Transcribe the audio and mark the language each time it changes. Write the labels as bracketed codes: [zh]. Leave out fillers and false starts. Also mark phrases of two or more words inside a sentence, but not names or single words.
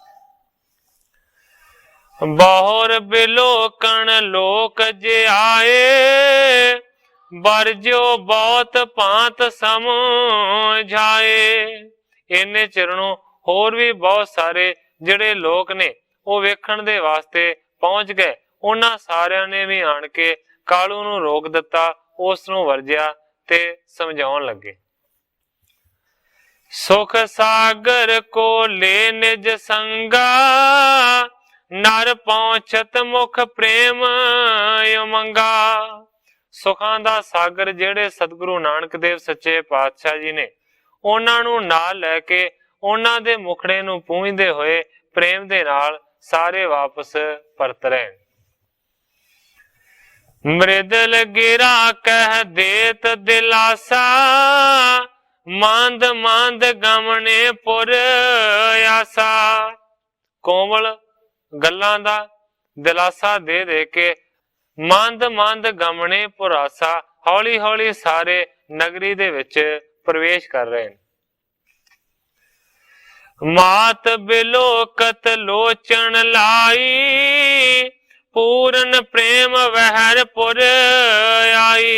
[bra] बहुर बिलोकण लोक जे आए, बरजो बहुत भांत समझाए। [pa] ਇੰਨੇ ਚਿਰ ਨੂੰ ਹੋਰ ਭੀ ਬਹੁਤ ਸਾਰੇ ਜਿਹੜੇ ਲੋਕ ਨੇ ਵੋ ਵੇਖਣ ਦੇ ਵਾਸਤੇ ਪਹੁੰਚ ਗਏ। ਉਨ੍ਹਾਂ ਸਾਰਿਆਂ ਨੇ ਭੀ ਆਣ ਕੇ ਕਾਲੂ ਨੂੰ ਰੋਕ ਦਿੱਤਾ, ਉਸ ਨੂੰ ਵਰਜਿਆ ਤੇ ਸਮਝਾਉਣ ਲੱਗੇ। [bra] सुख सागर को ले निज संगा, नर पहुंचत मुख प्रेम उमंगा। [pa] ਸੁੱਖਾਂ ਦਾ ਸਾਗਰ ਜੇੜ੍ਹੇ ਸਤਿਗੁਰੂ ਨਾਨਕ ਦੇਵ ਸੱਚੇ ਪਾਤਸ਼ਾਹ ਜੀ ਨੇ, ਉਨ੍ਹਾਂ ਨੂੰ ਨਾਲ ਲੈਕੇ ਉਨ੍ਹਾਂ ਦੇ ਮੁਖੜੇ ਨੂੰ ਪੂੰਝਦੇ ਹੋਏ ਪ੍ਰੇਮ ਦੇ ਨਾਲ ਸਾਰੇ ਵਾਪਸ ਪਰਤ ਰਹੇ। [bra] मृदल गिरा कह देत दिलासा, मांद मांद गमने पुर आसा। [pa] ਕੋਮਲ ਗੱਲਾਂ ਦਾ ਦਿਲਾਸਾ ਦੇ ਦੇ ਕੇ [bra] मांद मांद गमने पुर आसा, [pa] ਹੌਲੀ ਹੌਲੀ ਸਾਰੇ ਨਗਰੀ ਦੇ ਵਿੱਚ ਪ੍ਰਵੇਸ਼ ਕਰ ਰਹੇ ਹੈਂ। [bra] मात बिलोकत लोचन लाई, पूरन प्रेम वहर पुर आई।